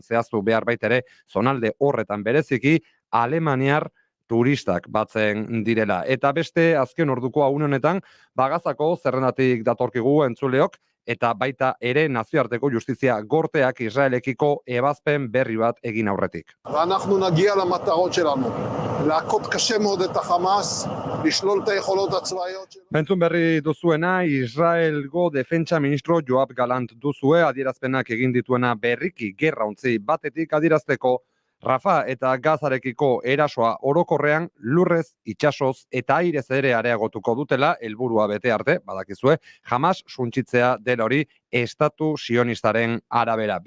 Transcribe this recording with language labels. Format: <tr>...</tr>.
<eu>Zehaztu behar baita ere, zonalde horretan bereziki, alemaniar turistak batzen direla. Eta beste azken orduko une honetan, Bagazako zerrendatik datorkigu entzuleok, eta baita ere nazioarteko justizia gorteak Israelekiko ebazpen berri bat egin aurretik.</eu> <he>ואנחנו נגיע למטרות שלנו, להכות קשה מאוד את החמאס, לשלול את היכולות הצבאיות שלנו.</he> <eu>Entzun berri duzuena, Israelgo defentsa ministro Joab Galant duzue, adierazpenak egin dituena berriki gerrauntzi batetik adierazteko Rafa eta Gazarekiko erasoa orokorrean lurrez, itsasoz eta airez ere areagotuko dutela, helburua bete arte, badakizue, Hamas suntsitzea dela hori estatu sionistaren arabera.</eu>